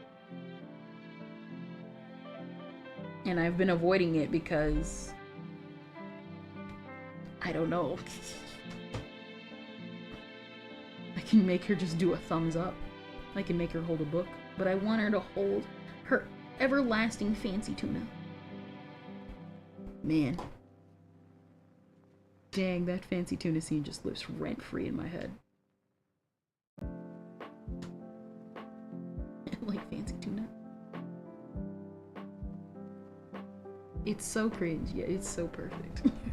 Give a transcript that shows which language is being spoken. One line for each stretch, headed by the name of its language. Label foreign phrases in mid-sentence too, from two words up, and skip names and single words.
English: And I've been avoiding it because I don't know. I can make her just do a thumbs up. I can make her hold a book, but I want her to hold her everlasting fancy tuna. Man. Dang, that fancy tuna scene just lives rent-free in my head. Like fancy tuna. It's so cringe, yet it's so perfect.